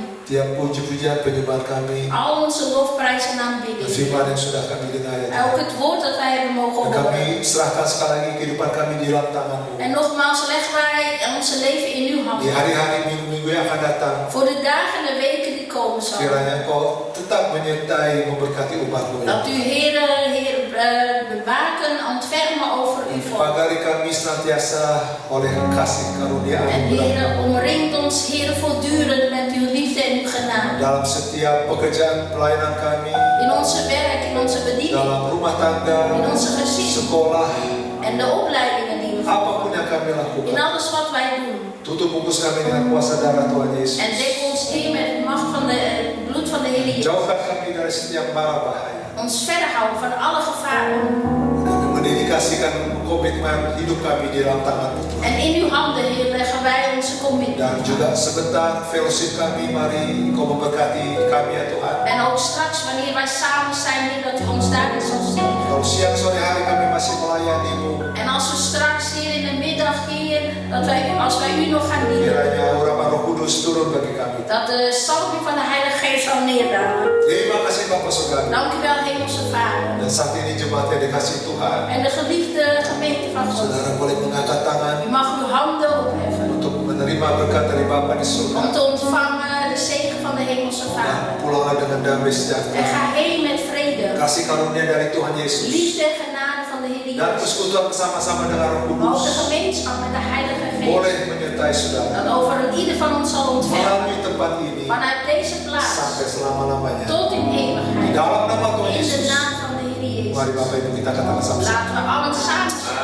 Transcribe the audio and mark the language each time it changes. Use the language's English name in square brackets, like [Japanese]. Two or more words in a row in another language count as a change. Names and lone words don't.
[Indonesian] Tiap puji-pujian penyembahan kami, [Dutch] al onze lofprijs en aanbidding. [Indonesian] firman yang sudah kami dengar ya Ook Tuhan. [Dutch] het woord dat wij hebben mogen Dan horen. [Indonesian] kami serahkan sekali lagi kehidupan kami di dalam tangan-Mu. [Dutch] En nogmaals leggen wij onze leven in uw Di handen. [Indonesian] hari-hari minggu-minggu yang akan datang, [Dutch] Voor de dagen en de weken die komen zullen. [Indonesian] kiranya Engkau tetap menyertai memberkati umat-Mu ya [Dutch] Dat u Heer bewaken, ontfermen over uw volk. [Indonesian] Pagari kami senantiasa oleh kasih karunia En anugerah [Dutch] Heer, omringt ons Heer voortdurend met uw liefde en uw genade. [Indonesian] dalam setiap pekerjaan pelayanan kami, [Dutch] In onze werk, in onze bediening, [Indonesian] dalam rumah tangga, [Dutch] in onze gezin [Indonesian] sekolah, [Dutch] en de opleidingen die we volgen. [Indonesian] apapun yang kami In lakukan. [Dutch] alles wat wij doen. [Indonesian] Tutup bungkus kami dengan kuasa darah Tuhan Yesus. [Dutch] En dek ons Heer met de macht van het bloed van de Heer Jezus. [Indonesian] Jauhkan kami dari setiap mara bahaya. [Dutch] Ons verder houden van alle gevaren. [Indonesian] Kami mendedikasikan komitmen hidup kami di dalam tangan-Mu Tuhan. [Dutch] En in uw handen, Heer, leggen wij onze Dan commitment. [Indonesian] juga sebentar fellowship kami, mari Engkau memberkati kami ya Tuhan. [Dutch] En ook straks, wanneer wij samen zijn, Heer, dat u ons daarin zal zegenen. [Indonesian] Kalau siang sore hari kami masih melayani-Mu, [Dutch] En als we straks, Heer, in de middag, Heer, als wij u nog gaan dienen, [Indonesian] kiranya urapan Roh Kudus turun bagi kami. [Dutch] dat de salving van de Heilige Geest zal neerdalen. [Indonesian] Terima kasih Bapak Surgawi. [Dutch] Dank u wel, Hemelse Vader. [Indonesian] Dan saat ini jemaat yang dikasih Tuhan, [Dutch] En de geliefde gemeente van God. [Indonesian] saudara boleh mengangkat tangan [Dutch] U mag uw handen opheffen [Indonesian] untuk menerima berkat dari Bapa di om surga. [Dutch] te ontvangen de zegen van de Hemelse Dan Vader. [Indonesian] pulanglah dengan damai En sejahtera. [Dutch] ga heen met vrede, [Indonesian] Kasih karunia dari Tuhan Yesus. [Dutch] liefde en genade van de Heer Dan Jezus. [Indonesian] persekutuan bersama-sama dengan Roh [Dutch] Maar ook de [Indonesian] Kudus [Dutch] gemeenschap met de Heilige Geest. [Indonesian] boleh menyertai saudara. [Dutch] Dat over ieder van ons zal ontvangen. [Indonesian] Melalui tempat ini [Dutch] Vanuit deze plaats [Indonesian] sampai selama-lamanya. [Dutch] tot in Di eeuwigheid. [Indonesian] dalam nama Tuhan [Dutch] In de [Indonesian] Yesus. [Dutch] naam van de Heer Mari Jezus. [Indonesian] Bapak Ibu kita katakan sama-sama. [Dutch] Laten we allen samen